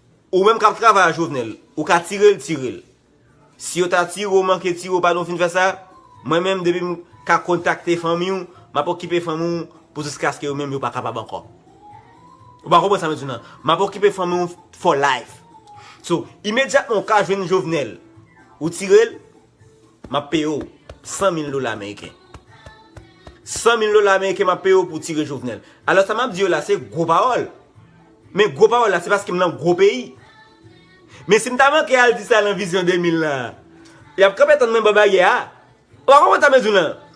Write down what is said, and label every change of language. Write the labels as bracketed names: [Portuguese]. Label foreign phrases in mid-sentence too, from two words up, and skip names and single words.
[Haitian Creole] Ou menm k ap travay Jovenel, ou ka tire l, tire l. Si ou ta tire ou manke tire ou pa nou fin fè sa, mwen menm depi m ka kontakte fanmi ou, m ap okipe fanmi ou pou jiska sk yo menm yo pa kapab ankò. Ou pa konprann sa, men, nan? M ap okipe fanmi ou [English] for life. [Haitian Creole] So, imedyatman ka jwenn Jovenel, ou tire l, m ap peye ou san mil dola Ameriken. San mil dola Ameriken m ap peye ou pou tire Jovenel. Alò sa m ap di yo la, se gwo pawòl. Men gwo pawòl la, se paske m nan gwo peyi. Men si m ta manke al di sa nan vizyon de mil la, y ap kanpe tann men bagay a. Ou pa konprann sa, men, nan?